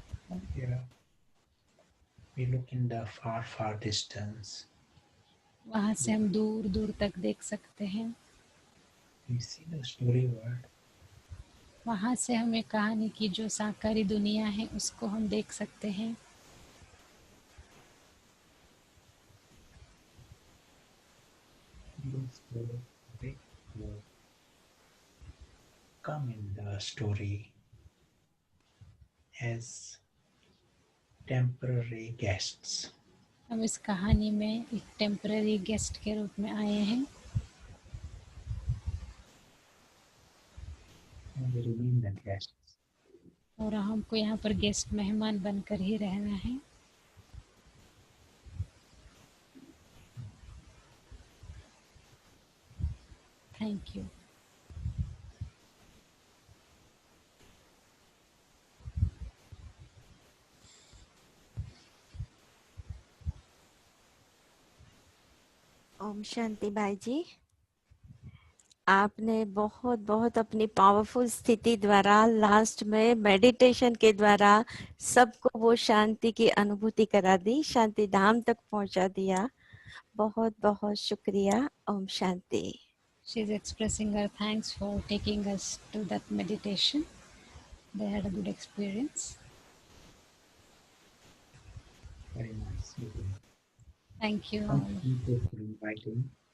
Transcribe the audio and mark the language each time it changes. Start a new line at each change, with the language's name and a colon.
English: And here we look in the far, far distance.
Hindi: वहाँ से हम दूर दूर तक देख सकते हैं.
English: We see the story world.
Hindi: वहाँ से हमें कहानी की जो साकारी दुनिया है उसको हम देख सकते हैं.
English: Those who big will come in the story as temporary guests.
Hindi: हम इस कहानी में एक टेम्पररी गेस्ट के रूप में आए हैं.
English: And we remain the guests.
Hindi: और हमको यहाँ पर गेस्ट मेहमान बनकर ही रहना है.
English: Thank you.
Hindi: ओम शांति भाई जी, आपने बहुत बहुत अपनी पावरफुल स्थिति द्वारा लास्ट में मेडिटेशन के द्वारा सबको वो शांति की अनुभूति करा दी, शांति धाम तक पहुंचा दिया. बहुत बहुत शुक्रिया. Om Shanti.
English: She is expressing her thanks for taking us to that meditation. They had a good experience. Very nice meeting. Thank you. Thank you for inviting.